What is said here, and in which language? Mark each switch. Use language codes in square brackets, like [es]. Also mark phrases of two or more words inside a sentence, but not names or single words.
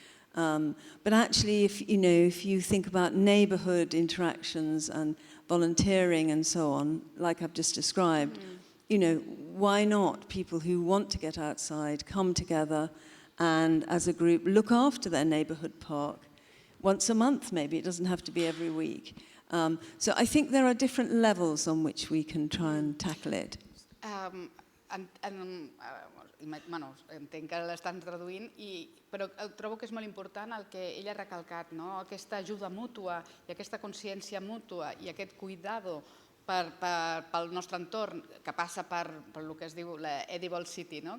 [en] But actually, if you think about neighbourhood interactions and volunteering and so on, like I've just described, why not people who want to get outside come together and, as a group, look after their neighbourhood park once a month, maybe. It doesn't have to be every week. So I think there are different levels on which we can try and tackle it. [ca] Entenc que l'estan traduint, però trobo que és molt important el que ell ha recalcat, no? Aquesta ajuda mútua i aquesta consciència mútua i aquest cuidado pel nostre entorn, que passa per el que es diu l' [en] edible city, [ca] no?